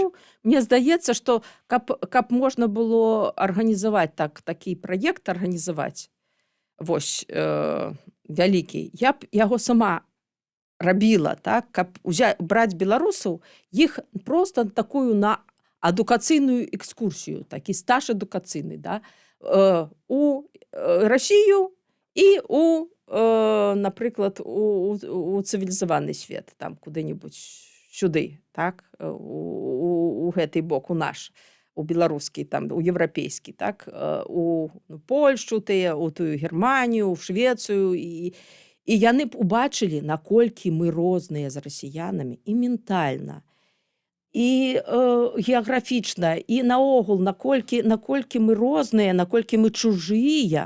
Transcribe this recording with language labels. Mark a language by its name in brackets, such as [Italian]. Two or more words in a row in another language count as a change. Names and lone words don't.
[Belarusian] Мне здаецца, што каб можна было арганізаваць такі праект арганізаваць, вось, вялікі, я б яго сама рабіла, так, каб браць беларусаў, іх проста такую на адукацыйную экскурсію, такі стаж адукацыйны, да, у Расію і наприклад, [Ukrainian] у цивілізований світ, там куди-небудь сюди, так, [Belarusian] у гэты бок, у наш, у беларускі, там, у єврапейський, так, у Польщу, у тую Германію, у Швецію, і яны б убачылі, наколькі мы розныя з расіянамі і ментальна, і геаграфічна, і наогул, наколькі мы розныя, наколькі мы чужыя.